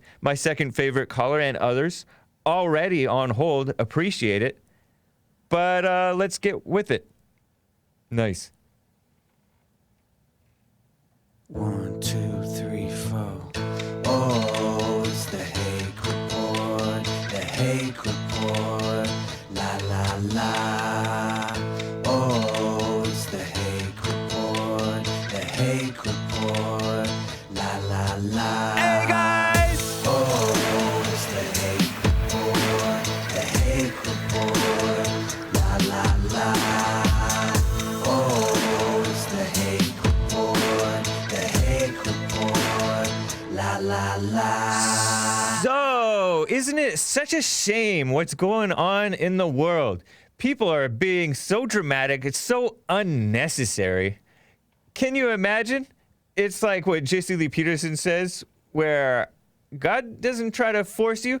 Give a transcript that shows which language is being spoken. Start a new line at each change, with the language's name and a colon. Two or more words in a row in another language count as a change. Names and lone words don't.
English: My second favorite caller and others already on hold. Appreciate it. But let's get with it. Nice. 1, 2, 3, 4. Oh, it's the Hake Report. The Hake Report. La la la. Oh, it's the Hake Report. The Hake Report. La la la. Hey, guys! Oh, it's the Hake Report. The Hake Report. La la la. Oh, it's the Hake Report. The Hake Report. La la la. So, isn't it such a shame what's going on in the world? People are being so dramatic. It's so unnecessary. Can you imagine? It's like what Jesse Lee Peterson says, where God doesn't try to force you.